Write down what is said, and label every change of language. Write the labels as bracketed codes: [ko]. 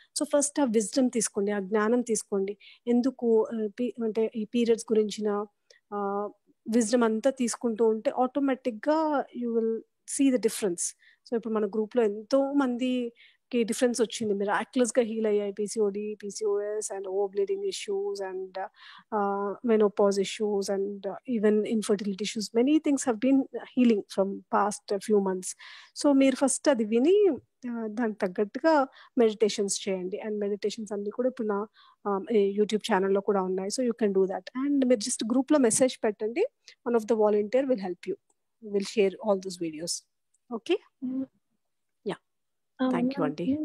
[te] So first ఆ wisdom తీసుకోండి, ఆ జ్ఞానం తీసుకోండి. ఎందుకు అంటే ఈ పీరియడ్స్ గురించిన విజ్డమ్ అంతా తీసుకుంటూ ఉంటే ఆటోమేటిక్ గా [en] You will see the difference. [te] So ఇప్పుడు మన గ్రూప్ లో ఎంతో మందికి డిఫరెన్స్ వచ్చింది, మిరాక్యులస్ గా హీల్ అయ్యాయి. [en] PCOD, PCOS and over bleeding issues and menopause issues and even infertility issues. Many things have been healing from past few months. [te] So మీరు first అది విని దానికి తగ్గట్టుగా మెడిటేషన్స్ చేయండి. అండ్ మెడిటేషన్స్ అన్ని కూడా ఇప్పుడు నా యూట్యూబ్ ఛానల్లో కూడా ఉన్నాయి. [en] So you can do that. [te] And మీరు జస్ట్ గ్రూప్ లో మెసేజ్ పెట్టండి. [en] One of the volunteer will help you, will share all those videos. Okay, yeah, thank you అండి.